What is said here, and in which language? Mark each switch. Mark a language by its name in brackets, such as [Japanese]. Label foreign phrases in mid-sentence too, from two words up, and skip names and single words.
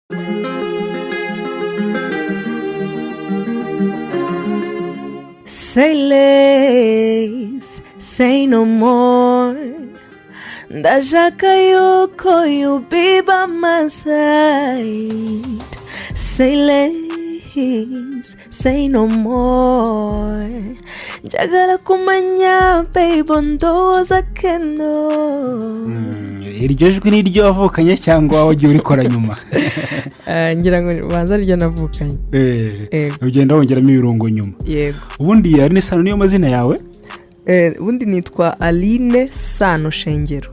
[English] Say less, say no more. [Kinyarwanda] Ndashaka yuko [English] you be by my side. Say less, say no more. [Ganda] Njagala kumanya baby ndoza keno. [Kinyarwanda] Iryo jwi ni ryo wavukanye cyangwa wagiye urikora nyuma? Ngira ngo banza ryo navukanye. Ugenda wongeramo ibirungo nyuma. Yego. Ubundi Aline Sano niyo mazina yawe? Ubundi nitwa Aline Sano Shengero.